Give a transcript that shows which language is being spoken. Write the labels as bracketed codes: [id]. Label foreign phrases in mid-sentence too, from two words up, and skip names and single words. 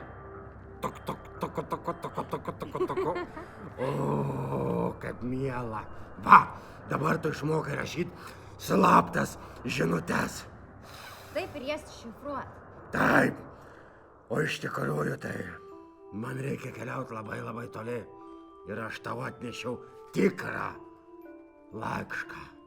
[lt] Tok, tok, toko, toko, toko, toko, toko, toko. O, kaip miela. Va, dabar tu išmokai rašyti slaptas žinutes. Taip ir jas šifruoti. Taip, o iš tikrųjų tai man reikia keliauti labai labai toli. Ir aš tau atnešiau tikrą laišką.